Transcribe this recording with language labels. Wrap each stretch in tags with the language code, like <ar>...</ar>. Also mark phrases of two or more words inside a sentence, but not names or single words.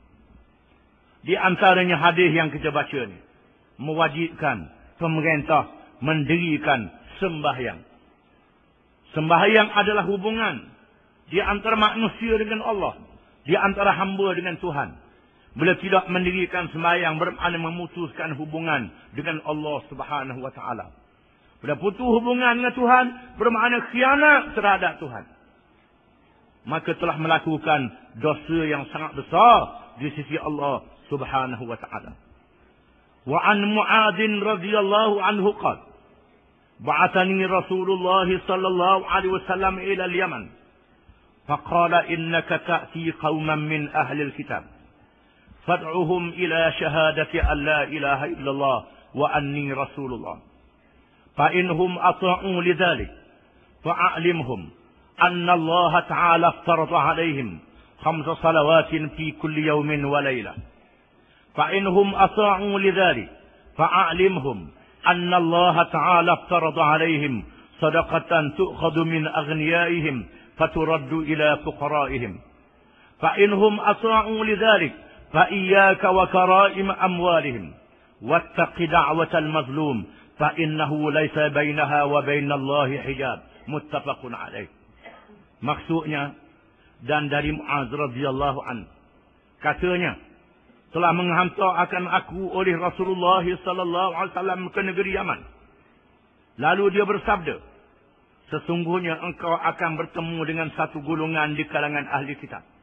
<ms>Di antaranya hadis yang kita baca ni mewajibkan pemerintah mendirikan sembahyang. Sembahyang adalah hubungan di antara manusia dengan Allah, di antara hamba dengan Tuhan. Bila tidak mendirikan sembahyang bermakna memutuskan hubungan dengan Allah</ms> <ar>سبحانه وتعالى.</ar> <ms>Bila putus hubungan dengan Tuhan bermakna khianat terhadap Tuhan. Maka telah melakukan dosa yang sangat besar di sisi Allah</ms> <ar>سبحانه وتعالى. وعن معاذ رضي الله عنه قال بعثني رسول الله صلى الله عليه وسلم إلى اليمن فقال إنك تأتي قوما من أهل الكتاب فادعهم إلى شهادة أن لا إله إلا الله وأني رسول الله فإن هم أطاعوا لذلك فأعلمهم أن الله تعالى افترض عليهم 5 صلوات في كل يوم و laylah فإنهم أطاعوا لذلك فأعلمهم أن الله تعالى افترض عليهم صدقة تؤخذ من أغنيائهم فترد إلى فقرائهم فإنهم أطاعوا لذلك فإياك وكرائم أموالهم واتق دعوة المظلوم فإنه ليس بينها وبين الله حجاب متفق عليه.</ar> <ms>Maksudnya dan dari Mu'adz</ms> <ar>رضي الله عنه</ar> <ms>katanya telah menghantar akan aku oleh Rasulullah</ms> <ar>صلى الله عليه وسلم</ar> <ms>ke negeri Yaman. Lalu dia bersabda, sesungguhnya engkau akan bertemu dengan satu golongan di kalangan ahli kitab.</ms>